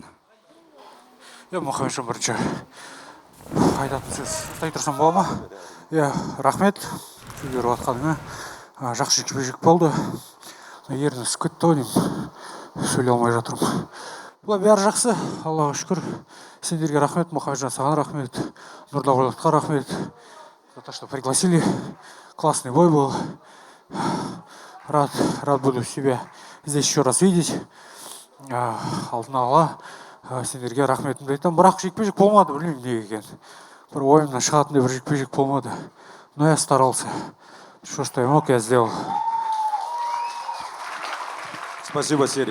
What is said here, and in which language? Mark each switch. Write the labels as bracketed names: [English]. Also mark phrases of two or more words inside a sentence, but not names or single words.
[Kazakh] Мұхамеджан, бірінші айтатын сөз айта тұрсам бола ма? Рахмет, сөйлеріп атқаныңа. Жақсы жекпе-жек болды. Ерін үсіп кетті ғой деймін. Сөйлей алмай жатырмын. Бұлай бәрі жақсы, Аллаға шүкір. Сендерге рахмет, Мұхамеджан, саған рахмет. Нұрдағылатқа рахмет. [Russian] За то, что пригласили. Классный бой был. Рад буду себя здесь еще раз видеть. [Kazakh] Алдын ала сендерге рахметімді айтам. Бірақ жекпе-жек болмады, білмеймін неге екен. Бір ойымнан шығатындай бір жекпе-жек болмады. [Russian] Но я старался. Что я мог, я сделал. Спасибо, Серик.